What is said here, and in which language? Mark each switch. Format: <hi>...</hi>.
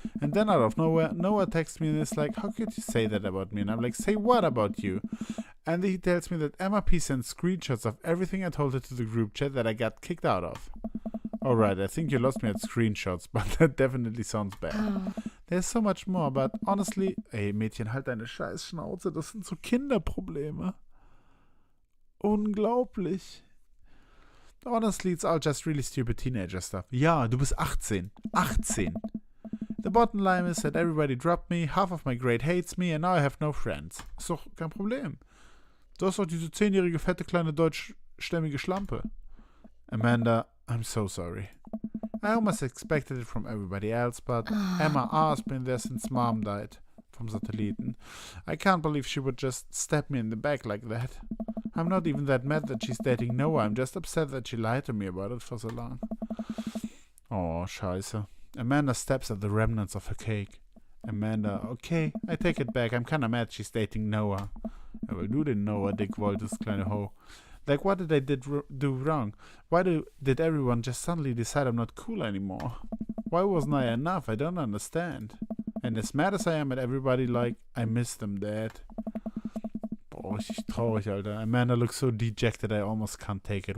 <en>And then out of nowhere, Noah texts me and is like, how could you say that about me? And I'm like, say what about you? And he tells me that Emma P sent screenshots of everything I told her to the group chat that I got kicked out of. Alright, I think you lost me at screenshots, but that definitely sounds bad. There's so much more, but honestly...</en> <de>Ey, Mädchen, halt deine scheiß Schnauze. Das sind so Kinderprobleme. Unglaublich.</de> <en>Honestly, it's all just really stupid teenager stuff.</en> <de>Ja, du bist 18. 18.</de> <en>The bottom line is that everybody dropped me, half of my grade hates me, and now I have no friends.</en> <de>Ist doch kein Problem. Du hast doch diese 10-jährige, fette, kleine, deutschstämmige Schlampe.</de> <en>Amanda, I'm so sorry. I almost expected it from everybody else, but Emma R's been there since Mom died.</en> <de>Vom Satelliten.</de> <en>I can't believe she would just stab me in the back like that. I'm not even that mad that she's dating Noah. I'm just upset that she lied to me about it for so long.</en> <de>Oh, scheiße.</de> <en>Amanda steps at the remnants of her cake. Amanda, okay, I take it back. I'm kinda mad she's dating Noah.</en> <de>Ja, weil du den Noah dick wolltest, kleine Ho.</de> <en>Like, what did I do wrong? Why did everyone just suddenly decide I'm not cool anymore? Why wasn't I enough? I don't understand. And as mad as I am at everybody, like, I miss them, Dad.</en> <de>Boah, richtig traurig, Alter.</de> <en>Amanda looks so dejected I almost can't take it.</en>